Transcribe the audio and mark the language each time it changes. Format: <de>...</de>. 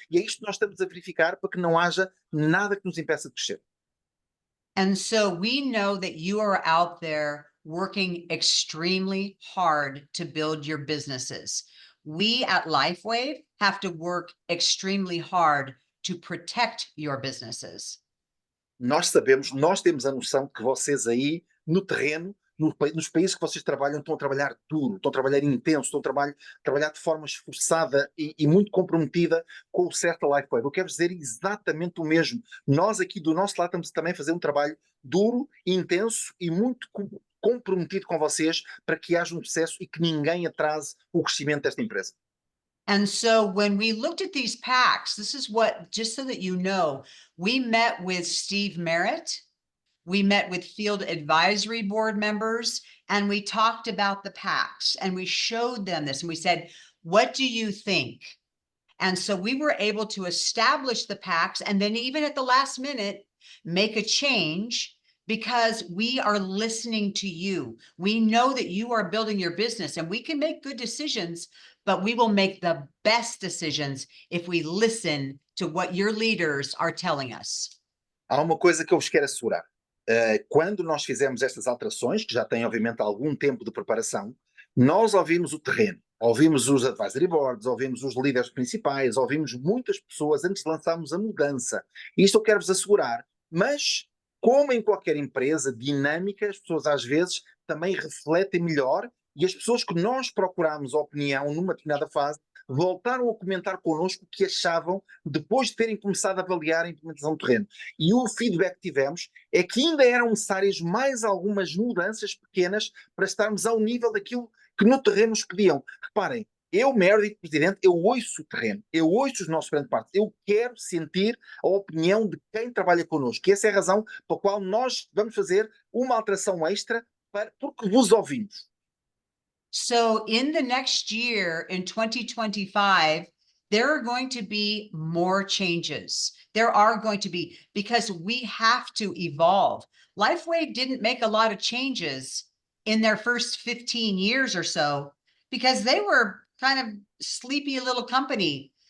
<pt>E é isto que nós estamos a verificar para que não haja nada que nos impeça de crescer.</pt> <en>And so we know that you are out there working extremely hard to build your businesses. We at Lifewave have to work extremely hard to protect your businesses.</en> <pt>Nós sabemos, nós temos a noção de que vocês aí, no terreno, nos países que vocês trabalham, estão a trabalhar duro, estão a trabalhar intenso, estão a trabalhar de forma esforçada e muito comprometida com o certo Lifewave. Eu quero dizer exatamente o mesmo. Nós aqui do nosso lado estamos também a fazer um trabalho duro, intenso e muito comprometido com vocês para que haja um sucesso e que ninguém atrase o crescimento desta empresa.</pt> <en>And so when we looked at these packs, this is what, just so that you know, we met with Steve Merritt, we met with field advisory board members, and we talked about the packs and we showed them this and we said, what do you think? And so we were able to establish the packs and then even at the last minute, make a change because we are listening to you. We know that you are building your business and we can make good decisions, but we will make the best decisions if we listen to what your leaders are telling us.</en> <pt>Há uma coisa que eu vos quero assegurar. Quando nós fizemos estas alterações, que já têm obviamente algum tempo de preparação, nós ouvimos o terreno, ouvimos os advisory boards, ouvimos os líderes principais, ouvimos muitas pessoas antes de lançarmos a mudança. Isto eu quero-vos assegurar, mas como em qualquer empresa dinâmica, as pessoas às vezes também refletem melhor e as pessoas que nós procuramos opinião numa determinada fase voltaram a comentar connosco o que achavam depois de terem começado a avaliar a implementação do terreno. E o feedback que tivemos é que ainda eram necessárias mais algumas mudanças pequenas para estarmos ao nível daquilo que no terreno nos pediam. Reparem, eu, Meredith Presidente, eu ouço o terreno, eu ouço os nossos grandes partes, eu quero sentir a opinião de quem trabalha connosco. E essa é a razão pela qual nós vamos fazer uma alteração extra porque vos ouvimos.</pt> <en>So in the next year, in 2025, there are going to be more changes. There are going to be, because we have to evolve. Lifewave didn't make a lot of changes in their first 15 years or so, because they were kind of sleepy little company.</en>